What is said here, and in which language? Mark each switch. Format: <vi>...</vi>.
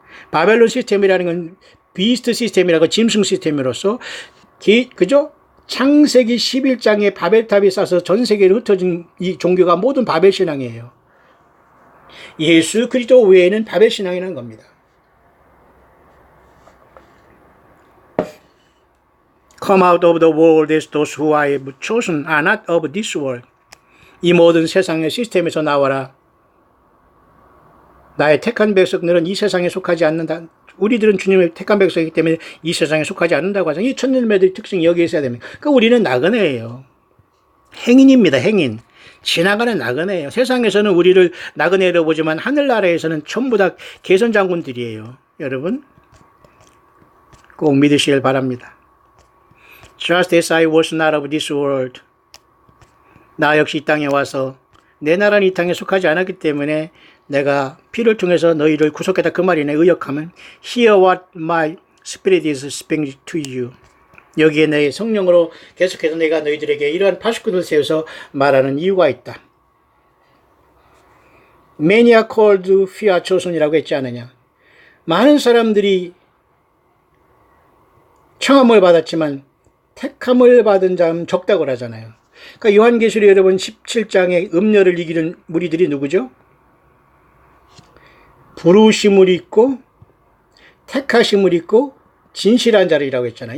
<ko>바벨론 시스템이라는 건 비스트 시스템이라고 짐승 시스템으로서 그죠? 창세기 11장에 바벨탑이 쌓아서 전 세계로 흩어진 이 종교가 모든 바벨 신앙이에요. 예수 그리스도 외에는 바벨 신앙이라는 겁니다.</ko> <en>Come out of the world as those who I have chosen are not of this world.</en> <ko>이 모든 세상의 시스템에서 나와라. 나의 택한 백성들은 이 세상에 속하지 않는다. 우리들은 주님의 택한 백성이기 때문에 이 세상에 속하지 않는다고 하잖아요. 이 천년매들의 특징이 여기에 있어야 됩니다. 그러니까 우리는 나그네예요. 행인입니다. 행인. 지나가는 나그네예요. 세상에서는 우리를 나그네로 보지만 하늘나라에서는 전부 다 개선 장군들이에요. 여러분 꼭 믿으시길 바랍니다.</ko> <en>Just as I was not of this world.</en> <ko>나 역시 이 땅에 와서 내 나라는 이 땅에 속하지 않았기 때문에 내가 피를 통해서 너희를 구속했다 그 말이네. 의역하면</ko> <en>Hear what my spirit is speaking to you.</en> <ko>여기에 내 성령으로 계속해서 내가 너희들에게 이러한 파수꾼을 세워서 말하는 이유가 있다.</ko> <en>Many are called few are chosen</en> <ko>이라고 했지 않느냐. 많은 사람들이 청함을 받았지만 택함을 받은 자는 적다고 하잖아요. 그러니까 요한계시록 여러분 17장에 음녀를 이기는 무리들이 누구죠? 부르심을 있고 택하심을 있고 진실한 자리라고 했잖아요.</ko>